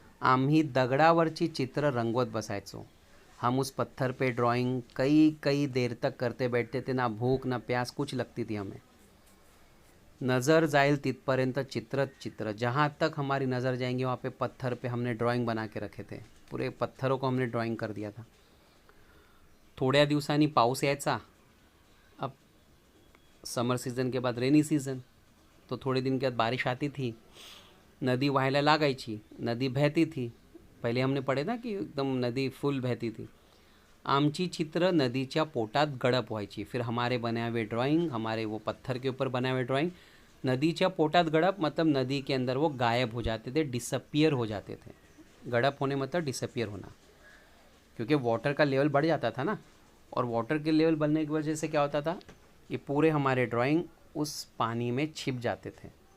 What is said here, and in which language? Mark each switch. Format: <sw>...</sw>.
<mr>आम्ही दगडावरची चित्र रंगवत बसायचो।</mr> <hi>हम उस पत्थर पे ड्राइंग कई कई देर तक करते बैठते थे, ना भूख ना प्यास कुछ लगती थी हमें।</hi> <mr>नज़र जाइल तितपर्यंत चित्रत चित्र,</mr> <hi>जहाँ तक हमारी नज़र जाएंगी वहाँ पे पत्थर पे हमने ड्राइंग बना के रखे थे, पूरे पत्थरों को हमने ड्राइंग कर दिया था।</hi> <mr>थोड्या दिवसांनी पाऊस यायचा।</mr> <hi>अब समर सीज़न के बाद रेनी सीज़न, तो थोड़े दिन के बाद बारिश आती थी,</hi> <mr>नदी वहायला लागायची,</mr> <hi>नदी बहती थी। पहले हमने पढ़े ना कि एकदम नदी फुल बहती थी।</hi> <mr>आमची चित्र नदीच्या पोटात गडप व्हायची।</mr> <hi>फिर हमारे बनाए हुए ड्राइंग, हमारे वो पत्थर के ऊपर बनाए हुए ड्राइंग</hi> <mr>नदीच्या पोटात गडप</mr> <hi>मतलब नदी के अंदर वो गायब हो जाते थे, डिसअपियर हो जाते थे। गडप होने मतलब डिसअपियर होना, क्योंकि वाटर का लेवल बढ़ जाता था ना, और वाटर के लेवल बढ़ने की वजह से क्या होता था, ये पूरे हमारे ड्राइंग उस पानी में छिप जाते थे।</hi>